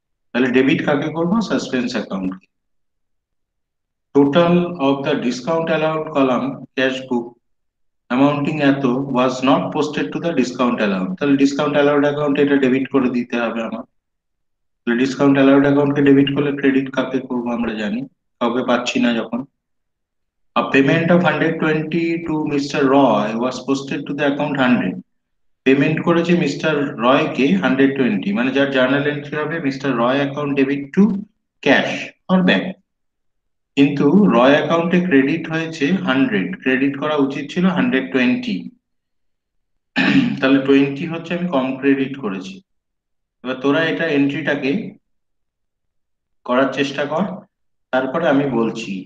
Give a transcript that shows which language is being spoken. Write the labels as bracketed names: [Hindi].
[Bangla] তাহলে ডেবিট কাকে করবো? Suspense account. [English] total of the discount allowed column cash book amounting এত was not posted to the discount allowed, [Bangla] তাহলে discount allowed account এটা debit করে দিতে হবে আমার। তাহলে ডিসকাউন্ট অ্যালাউড অ্যাকাউন্টকে ডেবিট করলে ক্রেডিট কাকে করবো আমরা জানি, কাউকে পাচ্ছি না যখন। [English] A payment of 120 to Mr. Roy was posted to the account 100। [Bangla] Payment করেছে মিস্টার রয় কে 120, মানে যার জার্নাল এন্ট্রি হবে mister Roy account debit two cash or bank, কিন্তু রয় অ্যাকাউন্টে ক্রেডিট হয়েছে 100, ক্রেডিট করা উচিত ছিল 120। তাহলে 20 হচ্ছে আমি কম ক্রেডিট করেছি। এবার তোরা এটা এন্ট্রিটাকে করার চেষ্টা কর, তারপরে আমি বলছি।